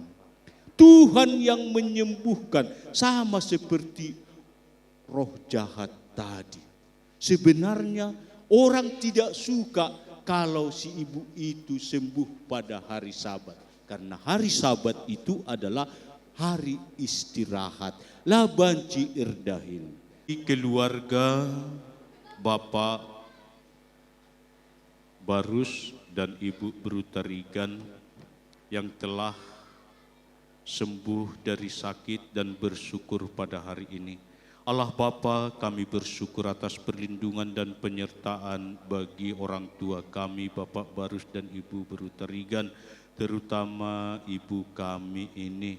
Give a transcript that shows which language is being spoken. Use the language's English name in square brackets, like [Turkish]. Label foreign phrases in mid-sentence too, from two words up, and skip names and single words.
[Indonesian] Tuhan yang menyembuhkan. Sama seperti roh jahat tadi. Sebenarnya orang tidak suka kalau si ibu itu sembuh pada hari Sabat. Karena hari Sabat itu adalah hari istirahat. [Batak Karo] La banci irdahin. [Indonesian] Keluarga Bapak Barus dan Ibu Brutarigan yang telah sembuh dari sakit dan bersyukur pada hari ini. Allah Bapa, kami bersyukur atas perlindungan dan penyertaan bagi orang tua kami, Bapak Barus dan Ibu Brutarigan, terutama ibu kami ini.